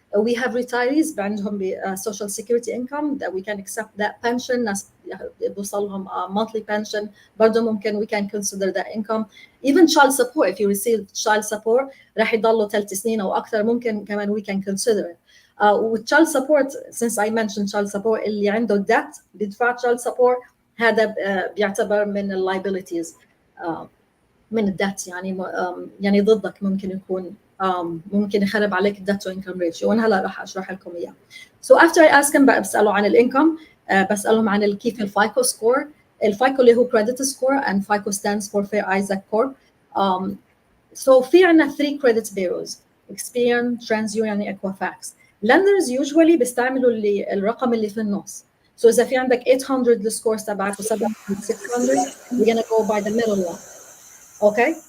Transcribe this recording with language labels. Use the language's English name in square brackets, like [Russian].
[English] We have retirees عندهم social security income that we can accept that pension. بوصلهم monthly pension. برضه ممكن we can consider that income. Even child support, if you receive child support [Arabic] راح يضلوا 3 سنين أو أكثر, [English] ممكن كمان we can consider it. With child support, since I mentioned child support, [Arabic] اللي عنده debt بيدفع child support, هذا بيعتبر من liabilities, من الدات, يعني ضدك ممكن يكون, ممكن يخرب عليك debt to income ratio, وأنا هلا راح أشرح لكم إياه. [English] So after I ask them, [Arabic] بسأله عن الانكم, بسألهم عن كيف الفايكو سكور. [English] الفايكو اللي هو credit score, and FICO stands for Fair Isaac Corp. So في عنا 3 credit bureaus, Experian, TransUnion, Equifax. Lenders usually [Arabic] بيستعملوا الرقم اللي في النص. [English] So [Arabic] إذا في عندك 800 السكورز تبعك و 700 600, [English] we're gonna go by the middle one. Okay.